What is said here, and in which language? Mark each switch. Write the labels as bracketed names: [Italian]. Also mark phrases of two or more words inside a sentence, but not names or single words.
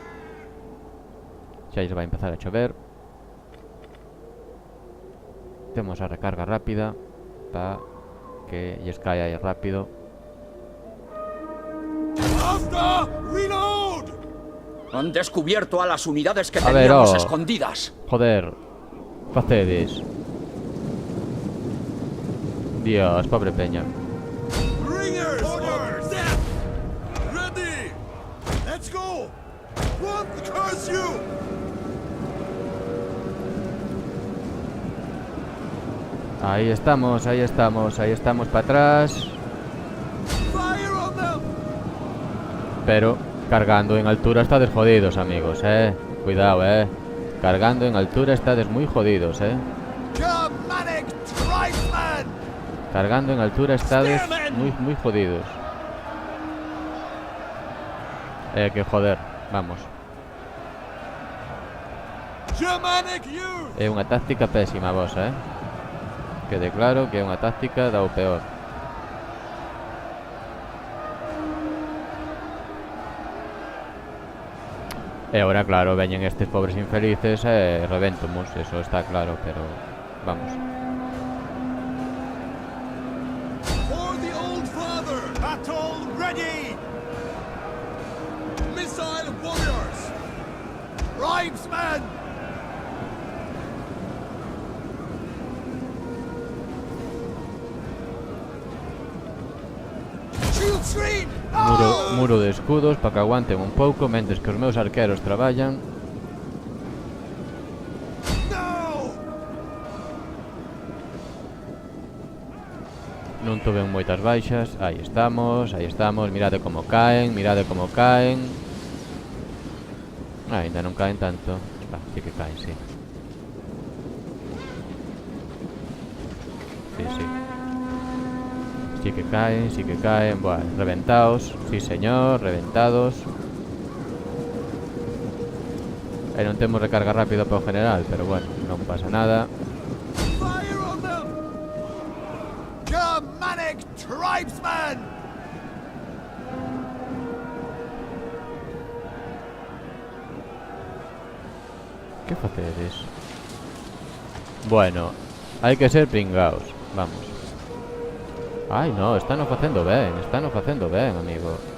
[Galician] Xa lles vai empezar a chover. Temos a recarga rápida para que lles caia aí rápido. [Spanish] Han descubierto a las unidades que teníamos escondidas. [Galician] Joder, facedes. Dios, pobre peña. [English] Ringers! Orders! Ready! Let's go! What curse you! [Spanish] Ahí estamos para atrás. [English] Fire on them! [Galician] Pero cargando en altura estades jodidos, amigos, Cuidado, Cargando en altura estades muy jodidos, [English] Germanic tribesman! [Galician] Cargando en altura estades muy jodidos. Que joder, vamos. [English] Germanic youth! [Galician] É unha táctica pésima, vos, Quede claro que é unha táctica da o peor. E agora, claro, veñen estes pobres infelices e revéntomos, eso está claro, pero vamos. [English] For the old father! Battle ready! Missile warriors! Tribesmen! Shield screen! [Galician] Muro de escudos para que aguanten un pouco mentres que os meus arqueros traballan. [English] No! [Galician] Non tuven moitas baixas. Aí estamos, mirade como caen, Ainda non caen tanto. Sí que caen, sí. Sí. Sí que caen, bueno, reventados, sí señor, reventados. E non temos recarga rápida para o general, pero bueno, non pasa nada. [English] Fire on them! Germanic tribesmen! [Galician] Que facedes? Bueno, hai que ser pringaos. Vamos. Ai, no, están facendo ben, amigo.